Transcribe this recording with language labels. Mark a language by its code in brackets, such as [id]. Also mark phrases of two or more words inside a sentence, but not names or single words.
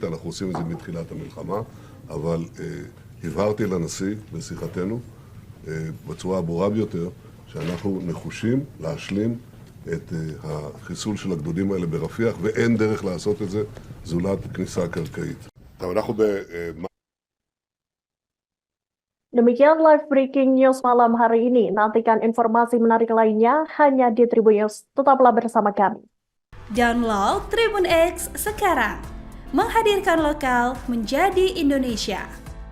[he] אנחנו עושים את זה מתחילת המלחמה, אבל הבהרתי לנשיא בשיחתנו בצורה הברורה ביותר שאנחנו נחושים להשלים את החיסול של הגדודים האלה ברפיח, ואין דרך לעשות את זה זולת כניסה קרקעית. אנחנו [id] Demikian [en] live breaking news [id] malam hari ini. Nantikan informasi menarik lainnya hanya di Tribun News. Tetaplah bersama kami. Download Tribun X sekarang. Menghadirkan lokal menjadi Indonesia.